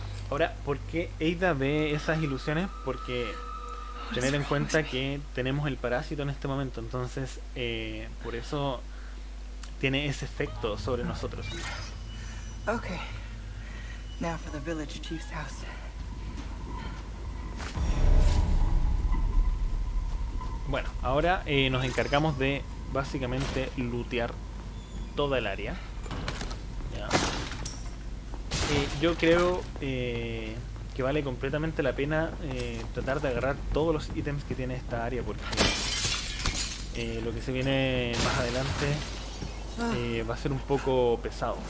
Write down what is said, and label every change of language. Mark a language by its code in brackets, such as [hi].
[es] Ahora, ¿por qué Ada ve esas ilusiones? Porque tener en cuenta que tenemos el parásito en este momento, entonces por eso tiene ese efecto sobre nosotros. [en] Okay. Now for the village chief's house. [es] Bueno, ahora nos encargamos de básicamente lootear toda el área. Ya. Yo creo que vale completamente la pena tratar de agarrar todos los ítems que tiene esta área porque lo que se viene más adelante va a ser un poco pesado.